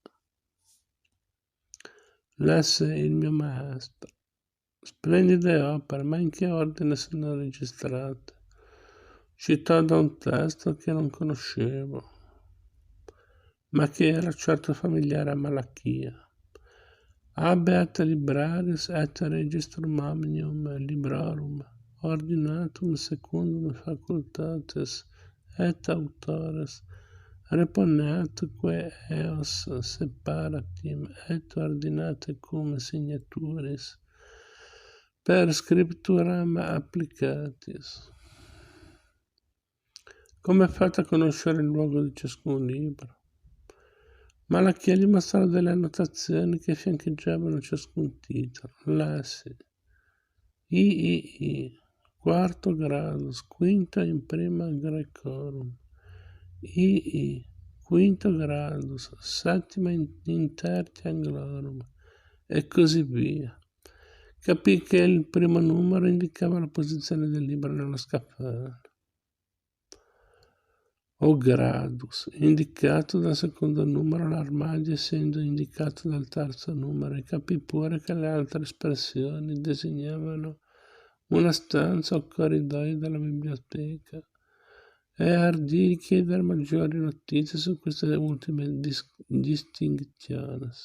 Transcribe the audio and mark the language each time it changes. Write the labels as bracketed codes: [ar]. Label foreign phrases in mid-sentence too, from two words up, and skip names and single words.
[it] Lesse il mio maestro. Splendide opere, ma in che ordine sono registrate? Citò da un testo che non conoscevo, ma che era certo familiare a Malachia. [la] Habeat librarius et registrum omnium librorum ordinatum secundum facultates et autores reponeatque eos separatim et ordinate cum signaturis per scripturam applicatis. [it] Come è fatto a conoscere il luogo di ciascun libro? Malachia gli mostrò delle annotazioni che fiancheggiavano ciascun titolo. [la] Lessi III, quarto gradus, quinta in prima Grecorum, II, quinto gradus, settima in tertia Anglorum, [it] e così via. Capì che il primo numero indicava la posizione del libro nello scaffale. O gradus, indicato dal secondo numero, l'armadio essendo indicato dal terzo numero, e capì pure che le altre espressioni designavano una stanza o corridoio della biblioteca, e ardì di chiedere maggiori notizie su queste ultime distinzioni.